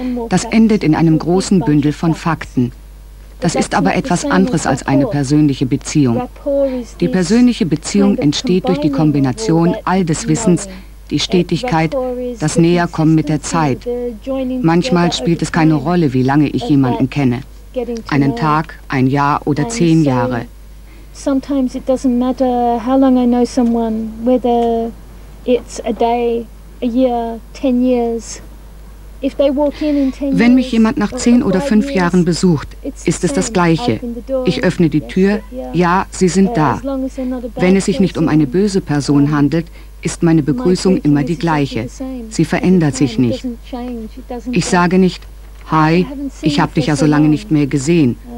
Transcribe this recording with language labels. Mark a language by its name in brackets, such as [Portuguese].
[German] Das endet in einem großen Bündel von Fakten. Das ist aber etwas anderes als eine persönliche Beziehung. Die persönliche Beziehung entsteht durch die Kombination all des Wissens, die Stetigkeit, das Näherkommen mit der Zeit. Manchmal spielt es keine Rolle, wie lange ich jemanden kenne. Einen Tag, ein Jahr oder 10 Jahre. [English] Sometimes it doesn't matter how long I know someone, whether it's a day, a year, 10 years. If they walk in 10 years. [German] Wenn mich jemand nach 10 oder 5 Jahren besucht, ist es das Gleiche. Ich öffne die Tür, ja, sie sind da. Wenn es sich nicht um eine böse Person handelt, ist meine Begrüßung immer die gleiche. Sie verändert sich nicht. Ich sage nicht, hi, ich habe dich ja so lange nicht mehr gesehen.